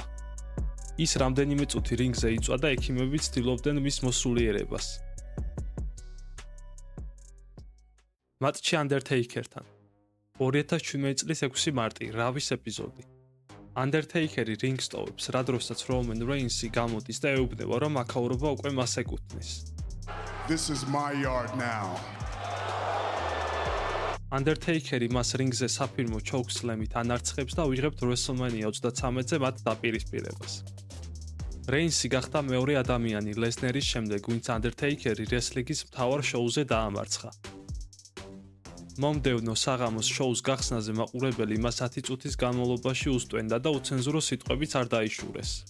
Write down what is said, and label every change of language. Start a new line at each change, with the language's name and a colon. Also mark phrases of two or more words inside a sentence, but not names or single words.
Georgian: ის რამდენიმე წუთი რინგზე იწვა და ექიმები ცდილობდნენ მის მოსულიერებას. მატჩი Undertaker-თან. 2017 წლის 6 მარტი, რავის ეპიზოდი. Undertaker-ი რინგს ტოვებს, რა დროსაც Roman Reigns-ი გამოდის და ეუბნება, რომ აქაურობა უკვე მას ეკუთვნის.
English: This is my yard now.
Georgian: Undertaker-ი მას რინგზე საფირმო choke-slam-ით ანარცხებს და უიღებთ WrestleMania 33-ზე მათ დაპირისპირებას. Reigns-ი გახდა მეორე ადამიანი Lesnar-ის შემდეგ, ვინც Undertaker-ი რესლინგის მთავარ შოუზე დაამარცხა. მომდევნო საღამოს შოუს გახსნაზე მაყურებელი მას 10 წუთის განმავლობაში უსტვენდა და უცენზურო სიტყვებიც არ დაიშურეს.